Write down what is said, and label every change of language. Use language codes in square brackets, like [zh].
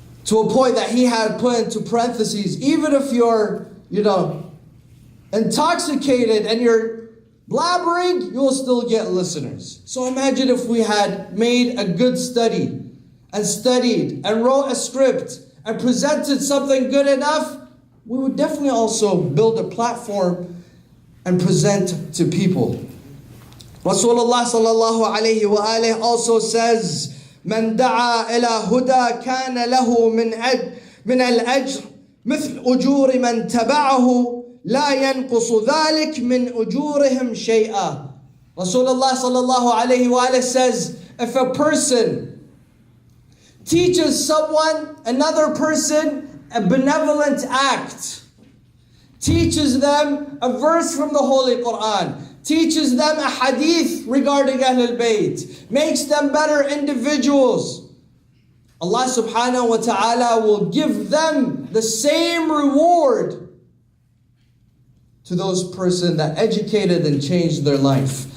[en] to a point that he had put into parentheses, even if you're, intoxicated and you're blabbering, you'll still get listeners. So imagine if we had made a good study and studied and wrote a script and presented something good enough, we would definitely also build a platform and present to people. Rasulullah sallallahu alayhi wa alayhi also says, [ar] من دعا إلى هدى كان له من الأجر مثل أجور من تبعه لا ينقص ذلك من أجورهم شيئا. [en] Rasulullah sallallahu alayhi wa alayhi says, if a person teaches another person a benevolent act, teaches them a verse from the Holy Quran, teaches them a hadith regarding Ahlul Bayt, makes them better individuals, Allah subhanahu wa ta'ala will give them the same reward to those person that educated and changed their life.